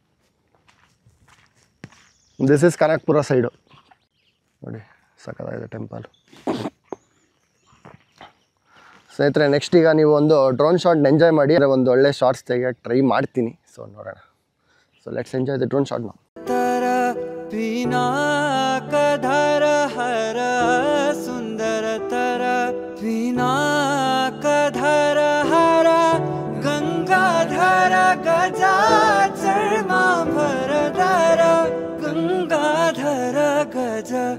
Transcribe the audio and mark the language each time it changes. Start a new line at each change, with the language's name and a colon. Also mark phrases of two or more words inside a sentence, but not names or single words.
English: this is
Kannada: ಕನಕಪುರ ಸೈಡು ನೋಡಿ, ಸಕ್ಕತ್ತಾಗಿದೆ ಟೆಂಪಲ್. ಸ್ನೇಹಿತರೆ ನೆಕ್ಸ್ಟ್ ಈಗ ನೀವು ಒಂದು
English: drone shot
Kannada: ಎಂಜಾಯ್ ಮಾಡಿ, ಒಂದು ಒಳ್ಳೆ ಶಾರ್ಟ್ಸ್ ತೆಗಿಯೋಕ್ಕೆ ಟ್ರೈ ಮಾಡ್ತೀನಿ.
English: ಸೊ ನೋಡೋಣ. so let's enjoy the drone shot ನಾವು.
Sanskrit: पिनाकधर हर सुन्दरतर पिनाकधर हर गंगाधर गजाचर्माम्बरधर गंगाधर गज